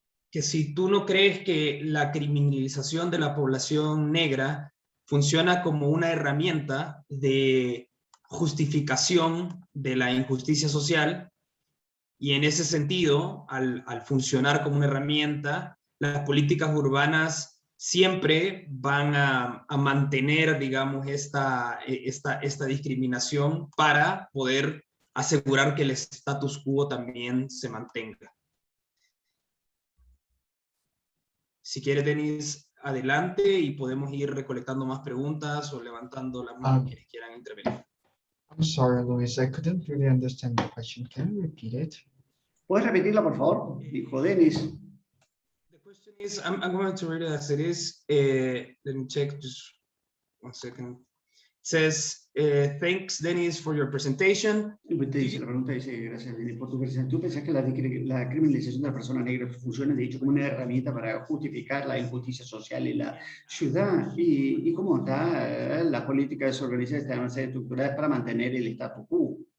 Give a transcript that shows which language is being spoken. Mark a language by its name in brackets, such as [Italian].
[Spanish] que si tú no crees que la criminalización de la población negra funciona como una herramienta de justificación de la injusticia social, y en ese sentido, al funcionar como una herramienta, las políticas urbanas siempre van a mantener, digamos, esta discriminación para poder asegurar que el status quo también se mantenga. Si quiere, Denis, adelante y podemos ir recolectando más preguntas o levantando la mano quienes quieran intervenir. [English] I'm sorry, Luis, I couldn't really understand the question. Can you repeat it? [Spanish] ¿Puedes repetirla, por favor? Dijo Denis. [English] The question is, I'm going to read it as it is. Let me check just 1 second. It says, thanks, Denis, for your presentation. [Spanish] La pregunta dice, gracias Denis por tu presentación. ¿Tú pensás que la criminalización de las personas negras funciona, de hecho, como una herramienta para justificar la injusticia social en la ciudad? ¿Y cómo está la política desorganizada están estructuradas para mantener el status quo?